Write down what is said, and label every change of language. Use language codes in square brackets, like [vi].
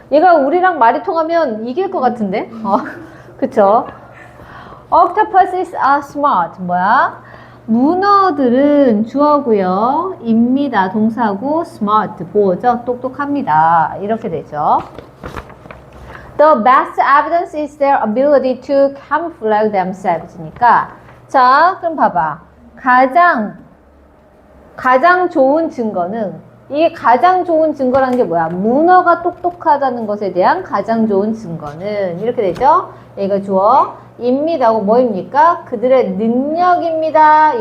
[ko] 얘가 우리랑 말이 통하면 이길 것 같은데? 그쵸? [en] Octopuses are smart. [ko] 문어들은 주어고요. 입니다. 동사고 smart 보어죠. 똑똑합니다. 이렇게 되죠. [en] The best evidence is their ability to camouflage themselves니까 [ko] 자, 그럼 봐봐. 가장 좋은 증거는 이게 가장 좋은 증거라는 게 뭐야? 문어가 똑똑하다는 것에 대한 가장 좋은 증거는 이렇게 되죠. 얘가 주어 입니다고 뭐입니까? 그들의 능력입니다.